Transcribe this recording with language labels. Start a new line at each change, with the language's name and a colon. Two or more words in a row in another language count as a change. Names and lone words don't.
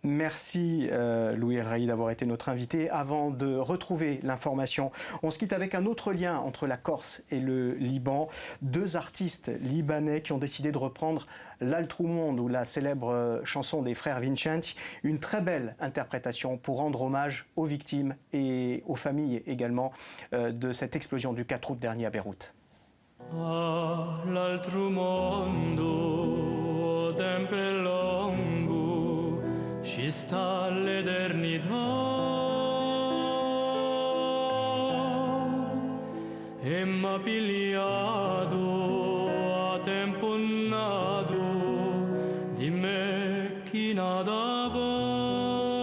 French: Merci Louis El Raï d'avoir été notre invité. Avant de retrouver l'information, on se quitte avec un autre lien entre la Corse et le Liban. Deux artistes libanais qui ont décidé de reprendre l'Altrou Monde ou la célèbre chanson des frères Vincenzi. Une très belle interprétation pour rendre hommage aux victimes et aux familles également de cette explosion du 4 août dernier à Beyrouth.
Corsican: L'altro mondo, tempo lungo, ci sta l'eternità e m'ha pigliato a tempo nato di me chi nadava.